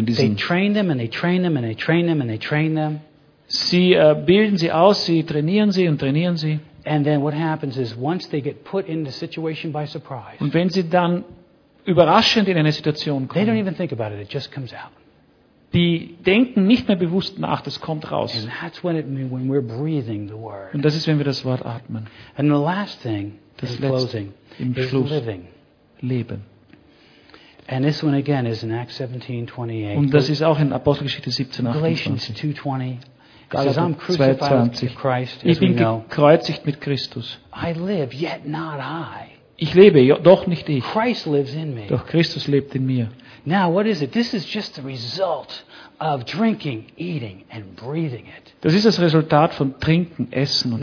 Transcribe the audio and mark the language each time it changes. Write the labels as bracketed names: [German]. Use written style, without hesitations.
[German] In diesen [English] they train them and they train them and they train them and they train them. [German] Sie bilden sie aus, sie trainieren sie und trainieren sie. [English] And then what happens is once they get put in the situation by surprise. [German] Und wenn sie dann überraschend in eine Situation kommen. [English] They don't even think about it, it just comes out. [German] Die denken nicht mehr bewusst nach, das kommt raus. [English] And that's when it means when we're breathing the word. [German] Und das ist, wenn wir das Wort atmen. [English] And the last thing, das in closing, [German] im Schluss, [English] is living. [German] Leben. [English] And this one again is in Acts 17:28. [German] Und das ist auch in Apostelgeschichte 17:28. Ich bin gekreuzigt mit Christus. [English] I live, yet not I. [German] Ich lebe, doch nicht ich. [English] Christ lives in me. [German] Doch Christus lebt in mir. [English] Now, what is it? This is just the result of drinking, eating, and breathing it. [German] Das ist das Resultat von Trinken, Essen und